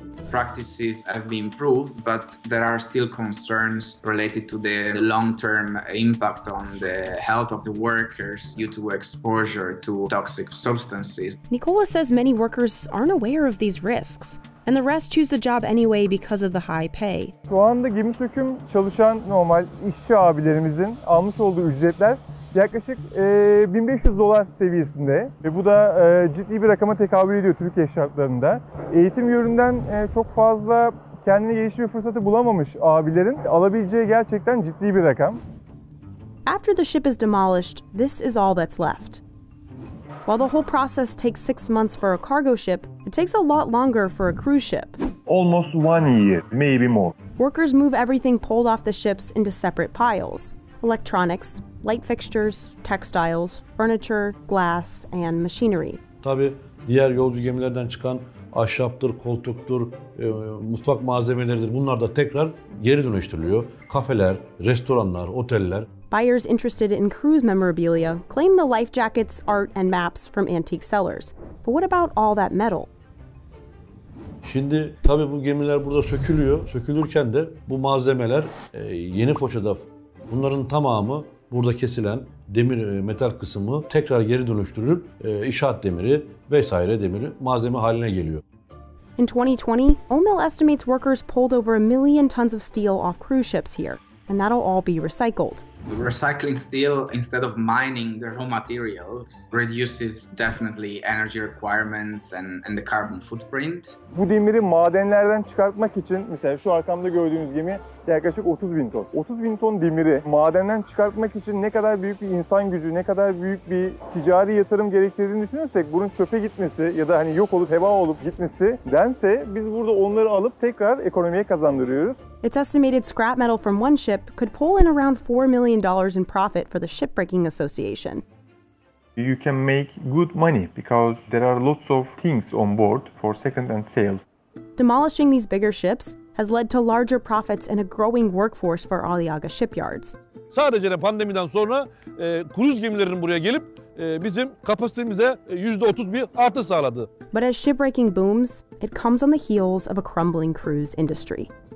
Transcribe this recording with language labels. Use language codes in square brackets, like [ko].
[en] Practices have been improved, but there are still concerns related to the long-term impact on the health of the workers due to exposure to toxic substances. Nicola says many workers aren't aware of these risks, and the rest choose the job anyway because of the high pay. [tr] Şu anda gemi söküm çalışan normal işçi abilerimizin almış olduğu ücretler yaklaşık $1500 seviyesinde ve bu da ciddi bir rakama tekabül ediyor Türkiye şartlarında. Eğitim yönünden çok fazla kendine gelişme fırsatı bulamamış abilerin alabileceği gerçekten ciddi bir rakam. [en] After the ship is demolished, this is all that's left. While the whole process takes 6 months for a cargo ship, it takes a lot longer for a cruise ship. Almost 1 year, maybe more. Workers move everything pulled off the ships into separate piles: electronics, light fixtures, textiles, furniture, glass, and machinery. [tr] Tabii diğer yolcu gemilerden çıkan ahşaptır, koltuktur, mutfak malzemeleridir. Bunlar da tekrar geri dönüştürülüyor. Kafeler, restoranlar, oteller. [en] Buyers interested in cruise memorabilia claim the life jackets, art, and maps from antique sellers. But what about all that metal? [tr] Şimdi tabii bu gemiler burada sökülüyor. Sökülürken de bu malzemeler Yeni Foça'da bunların tamamı burada kesilen demir metal kısmı tekrar geri dönüştürülüp inşaat demiri vesaire demiri malzeme haline geliyor. [en] In 2020, OMIL estimates workers pulled over 1 million tons of steel off cruise ships here, and that'll all be recycled. Recycling steel instead of mining the raw materials reduces definitely energy requirements and the carbon footprint. [tr] Bu demiri madenlerden çıkartmak için mesela şu arkamda gördüğünüz gemi yaklaşık 30.000 ton. 30.000 ton demiri madenden çıkartmak için ne kadar büyük bir insan gücü, ne kadar büyük bir ticari yatırım gerektirdiğini düşünürsek bunun çöpe gitmesi ya da hani yok olup heba olup gitmesi dense biz burada onları alıp tekrar ekonomiye kazandırıyoruz. [en] It's estimated scrap metal from one ship could pull in around $4 million in profit for the Shipbreaking Association. You can make good money because there are lots of things on board for second-hand sales. Demolishing these bigger ships has led to larger profits and a growing workforce for Aliaga shipyards. [tr] Sadece pandemiden sonra kruz gemilerinin buraya gelip bizim kapasitemize %30 bir artış sağladı. [en] But as shipbreaking booms, it comes on the heels of a crumbling cruise industry.